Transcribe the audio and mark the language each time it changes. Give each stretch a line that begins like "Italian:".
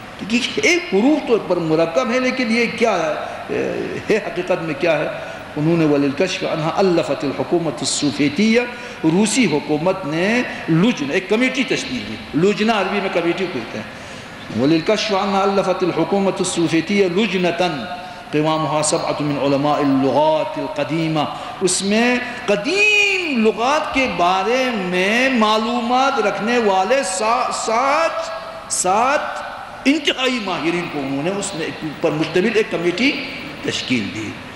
Urdu: ایک حروف تو پر مرکب ہے، لیکن یہ کیا ہے حقیقت میں کیا ہے. انہوں نے
Arabic: وَلِلْكَشْفِ عَنْهَا أَلَّفَتِ الْحُكُومَةُ السوفیتیہ،
Urdu: روسی حکومت نے لجنہ، ایک کمیٹی تشکیل دی. لجنہ عربی میں کمیٹی کو کہتے ہیں.
Arabic: وَلِلْكَشْفِ عَنْهَا أَلَّفَتِ الْحُكُومَةُ السوفیتیہ لجنة قوامها 7 من علماء اللغات القدیمہ.
Urdu: اس میں قدیم لغات کے بارے میں معلومات رکھنے والے 7 انتہائی ماہرین کو انہوں نے اس میں پر مشتمل ایک کمیٹی تشکیل دی.